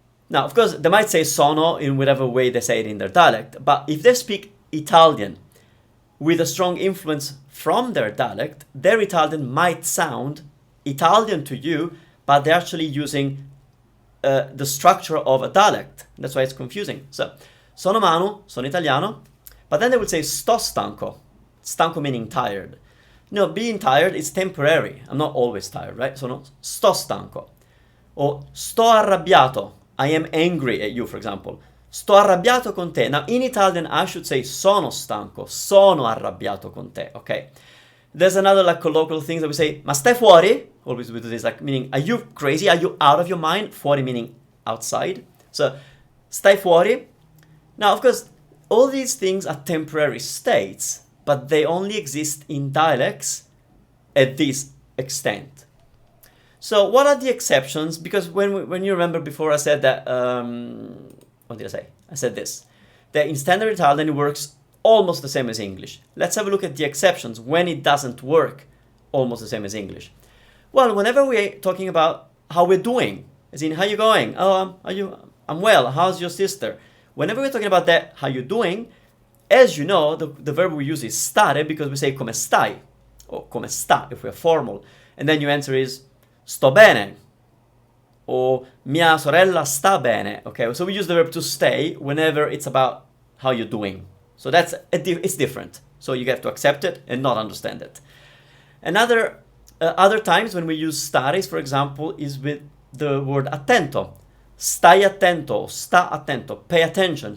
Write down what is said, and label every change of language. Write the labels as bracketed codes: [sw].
[en] Now, of course, they might say sono in whatever way they say it in their dialect, but if they speak Italian with a strong influence from their dialect, their Italian might sound Italian to you, but they're actually using the structure of a dialect. That's why it's confusing. So, [it] sono Manu, sono Italiano, [en] but then they would say [it] sto stanco. [en] Stanco meaning tired. No, being tired is temporary. I'm not always tired, right? So no, [it] sto stanco. [en] Or [it] sto arrabbiato. [en] I am angry at you, for example. [it] Sto arrabbiato con te. [en] Now, in Italian, I should say [it] sono stanco. Sono arrabbiato con te, okay? [en] There's another like colloquial thing that we say, [it] ma stai fuori? [en] Always we do this, like meaning, are you crazy? Are you out of your mind? Fuori meaning outside. So, [it] stai fuori. [en] Now, of course, all these things are temporary states, but they only exist in dialects at this extent. So what are the exceptions? Because when you remember before I said that, what did I say? I said this, that in standard Italian it works almost the same as English. Let's have a look at the exceptions when it doesn't work almost the same as English. Well, whenever we're talking about how we're doing, as in, how you going? Oh, I'm well. How's your sister? Whenever we're talking about that, how you doing, as you know, the verb we use is stare because we say [it] come stai, [en] or [it] come sta [en] if we're formal. And then your answer is [it] sto bene, [en] or [it] mia sorella sta bene. [en] Okay, so we use the verb to stay whenever it's about how you're doing. So it's different. So you have to accept it and not understand it. Another other times when we use stare, for example, is with the word attento. [it] Stai attento, sta attento, [en] pay attention.